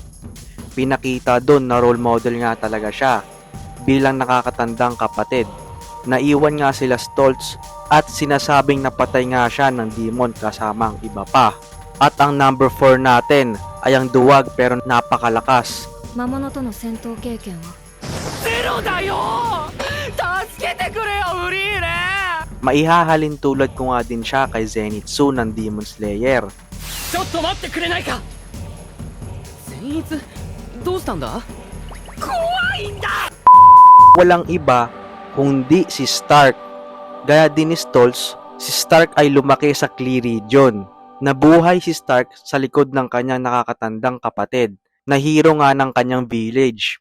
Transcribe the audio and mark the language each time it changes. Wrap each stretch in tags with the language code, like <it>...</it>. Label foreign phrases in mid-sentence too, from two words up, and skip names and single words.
<tl>Pinakita doon na role model nga talaga siya bilang nakakatandang kapatid. Naiwan nga sila Stoltz at sinasabing napatay nga siya ng demon kasama ang iba pa. At ang number 4 natin ay ang duwag pero napakalakas.</tl> <ja>魔物との戦闘経験はゼロだよ助けてくれよフリーレン</ja> <tl>Maihahalin tulad ko nga din siya kay Zenitsu ng Demon Slayer.</tl> <ja>ちょっと待ってくれないか善逸どうしたんだ</ja> <tl>Walang iba kundi si Stark. Gaya din ni Stoltz, si Stark ay lumaki sa Clee region. Nabuhay si Stark sa likod ng kanyang nakakatandang kapatid na hero nga ng kanyang village.</tl>